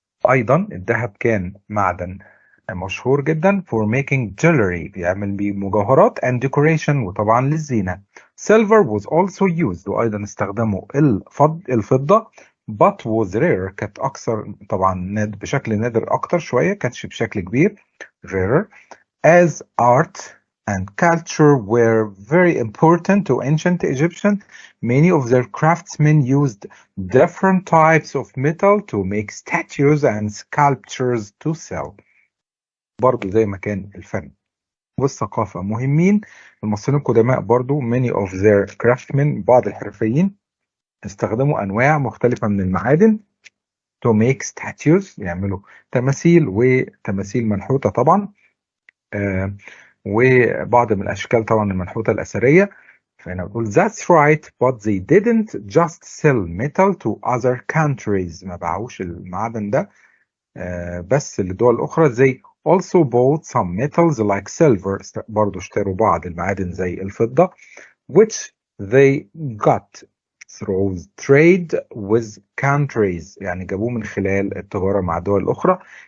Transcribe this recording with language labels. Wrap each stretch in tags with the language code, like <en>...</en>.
<ar>أيضا الذهب كان معدن مشهور جدا</ar> <en>for making jewelry</en> <ar>بيعمل بيه مجوهرات</ar> <en>and decoration</en> <ar>وطبعا للزينة.</ar> <en>Silver was also used</en> <ar>وأيضا استخدموا الفضة</ar> <en>but was rare</en> <ar>كانت أكثر طبعا بشكل نادر أكتر شوية كانتش بشكل كبير rarer.</ar> <en>As art and culture were very important to ancient Egyptians, many of their craftsmen used different types of metal to make statues and sculptures to sell.</en> <ar>برضو زي ما كان الفن والثقافة مهمين المصريين القدماء برضو</ar> <en>many of their craftsmen</en> <ar>بعض الحرفيين استخدموا أنواع مختلفة من المعادن</ar> <en>to make statues،</en> <ar>يعملوا تماثيل وتماثيل منحوتة طبعا، وبعض من الأشكال طبعا المنحوتة الأثرية. فهنا بقول</ar> <en>that's right but they didn't just sell metal to other countries،</en> <ar>ما باعوش المعدن ده بس لدول أخرى.</ar> <en>they also bought some metals like silver،</en> <ar>برضو اشتروا بعض المعادن زي الفضة،</ar> <en>which they got through trade with countries،</en> <ar>يعني جابوه من خلال التجارة مع دول أخرى.</ar>